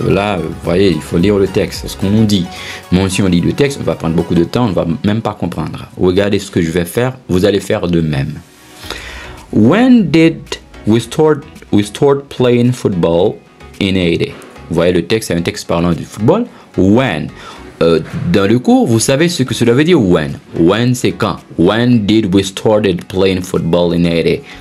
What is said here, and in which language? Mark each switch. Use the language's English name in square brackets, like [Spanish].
[French] Là, vous voyez, il faut lire le texte, c'est ce qu'on nous dit. Moi, si on lit le texte, on va prendre beaucoup de temps, on ne va même pas comprendre. Regardez ce que je vais faire, vous allez faire de même. [English] When did we start playing football in 80? [French] Vous voyez, le texte, c'est un texte parlant du football. When. Dans le cours, vous savez ce que cela veut dire when. When, c'est quand. [English] When did we started playing football in 80?